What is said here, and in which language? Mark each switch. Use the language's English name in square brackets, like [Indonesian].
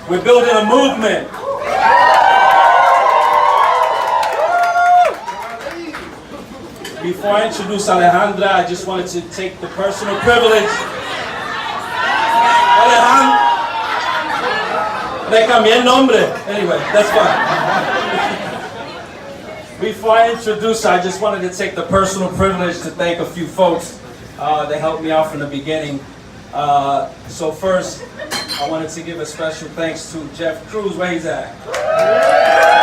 [English] We're building a movement. Before I introduce Alejandra, I just wanted to take the personal privilege. [Spanish] Alejandra, le cambié el nombre. [English] Anyway, that's fine. Before I introduce her, I just wanted to take the personal privilege to thank a few folks that helped me out from the beginning. So first, I wanted to give a special thanks to Jeff Cruz. Where he's at?